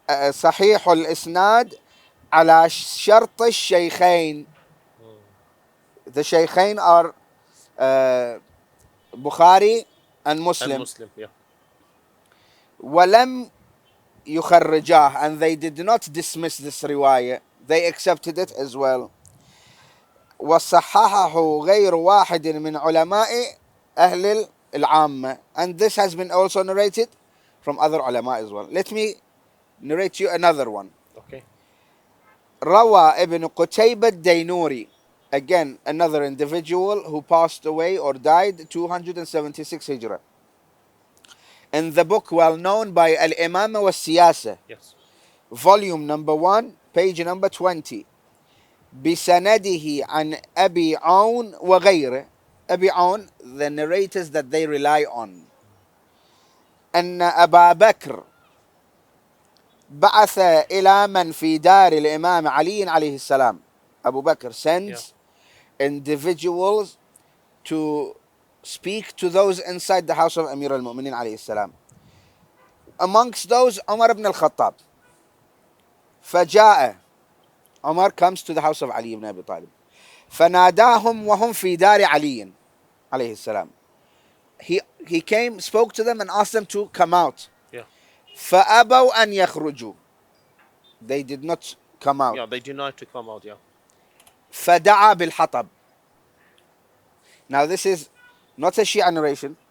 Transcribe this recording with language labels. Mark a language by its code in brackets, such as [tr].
[ar] صحيح الإسناد على شرط الشيخين. [en] The Shaykhain are Bukhari and And Muslim. Muslim. Yeah. [ar] ولم يخرجاه, [en] and they did not dismiss this riwayah. They accepted it as well. [ar] وصححه غير واحد من علماء أهل العامة, [en] and this has been also narrated from other ulama as well. Let me narrate you another one. Okay. [ar] روى ابن قتيبة الدينوري, [en] again another individual who passed away or died 276 Hijrah, in the book well known by Al-Imam wa Siyasa, Yes. volume number 1, page number 20. [ar] بسنده عن أبي عون وغيره. [en] أبي عون, the narrators that they rely on. [ar] أن أبا بكر بعث إلى من في دار الإمام علي عليه السلام. [en] Abu Bakr Yeah. sends individuals to speak to those inside the house of Amir al-Mu'mineen [ar] عليه السلام. [en] Amongst those, Umar ibn al-Khattab. [ar] فجاء, [en] Umar comes to the house of Ali ibn Abi Talib. [ar] فناداهم وهم في دار علي عليه السلام. [en] He came, spoke to them and asked them to come out. Yeah. [ar] فأبوا أن يخرجوا. [en] They did not come out. Yeah. They denied to come out. Yeah. [ar] فدعا بالحطب. [en] Now this is not a Shia narration.